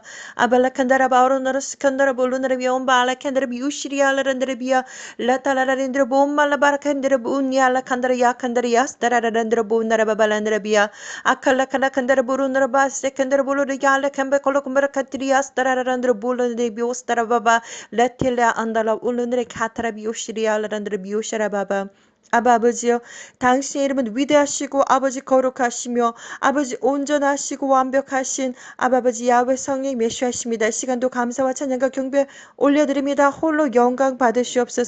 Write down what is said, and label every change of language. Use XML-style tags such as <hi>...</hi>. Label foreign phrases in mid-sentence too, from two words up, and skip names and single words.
<ko>Aba la kandera ba orundera skandera bolundera bi omba la kandera bi ushria la rendera bi la tala la rendera bomba la bara kandera bunya la kandera ya kandera yasta la rendera bonda la baba la rendera bi akalla kana kandera bolundera ba se kandera bolundera ya la kamba kolo kumbara katiriasta la rendera bolundera bi ostara baba lettil라 andala ulundre 카타라 비오시리알라란드레 비오샤라 바바 아버지요, 당신의 이름은 위대하시고 아버지 거룩하시며 아버지 온전하시고 완벽하신 아버지 야훼 성령 메시아십니다. 이 시간도 감사와 찬양과 경배 올려드립니다. 홀로 영광 받으시옵소서.</ko>